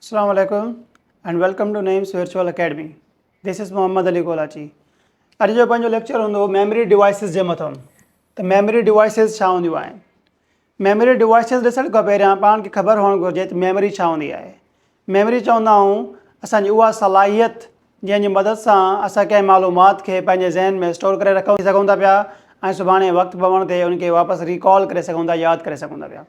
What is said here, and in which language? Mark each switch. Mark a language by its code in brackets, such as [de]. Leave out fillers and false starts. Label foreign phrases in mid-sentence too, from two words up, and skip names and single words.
[ar] السلام عليكم [en] and welcome to Names Virtual Academy. This is Muhammad Ali Kolachi. [sd] अॼु जो पंहिंजो लेक्चर हूंदो [en] memory devices [sd] जे मथां। त [en] memory devices [sd] छा हूंदियूं आहिनि? [en] memory devices [sd] ॾिसण खां पहिरियां पाण खे ख़बर हुअणु घुरिजे त मेमोरी छा हूंदी आहे। मेमोरी चवंदा आहियूं असांजी उहा सलाहियत जंहिंजी मदद सां असां कंहिं मालूमात खे पंहिंजे ज़हन में स्टोर करे रखी सघूं था पिया ऐं सुभाणे वक़्तु पवण ते उनखे वापसि रिकॉल करे सघूं था, यादि करे सघूं था पिया।